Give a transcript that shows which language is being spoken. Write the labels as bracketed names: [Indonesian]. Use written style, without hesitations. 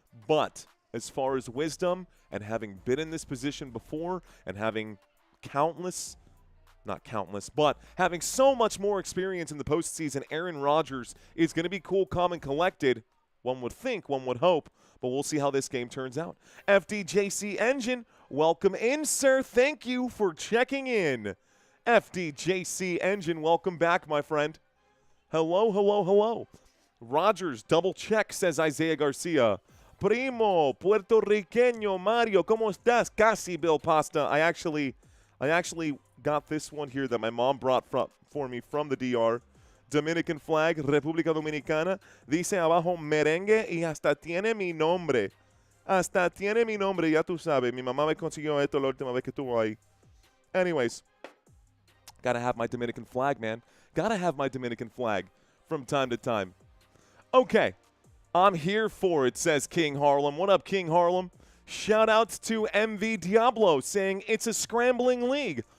[English] But as far as wisdom and having been in this position before and having having so much more experience in the postseason, Aaron Rodgers is going to be cool, calm, and collected. One would think, one would hope, but we'll see how this game turns out. FDJC Engine, welcome in, sir. Thank you for checking in. FDJC Engine, welcome back, my friend. Hello, hello, hello. Rodgers, double check, says Isaiah Garcia. [Spanish] Primo, Puertorriqueño, Mario, ¿cómo estás? Casi, Bill Pasta. [English] I actually got this one here that my mom brought for me from the DR. Dominican flag, República Dominicana. [Spanish] Dice abajo merengue y hasta tiene mi nombre. Hasta tiene mi nombre, ya tú sabes. Mi mamá me consiguió esto la última vez que estuvo ahí. [English] Anyways, gotta have my Dominican flag, man. Gotta have my Dominican flag from time to time. Okay, I'm here for it, says King Harlem. What up, King Harlem? Shout-outs to MV Diablo saying it's a scrambling league.